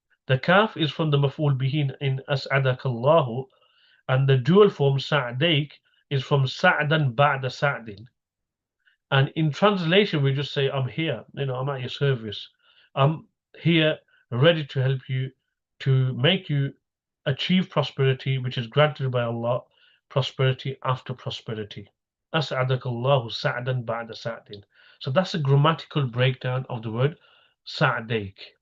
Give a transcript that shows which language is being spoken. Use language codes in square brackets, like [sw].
[en] The kaf is from the maf'ul bihi in as'adakallahu, and the dual form sa'dayk is from sa'dan ba'da sa'din. And in translation, we just say, I'm here, I'm at your service. I'm here, ready to help you, to make you achieve prosperity, which is granted by Allah, prosperity after prosperity. [ar] As'adakallahu sa'dan ba'da sa'din. [en] So that's a grammatical breakdown of the word sa'dayk.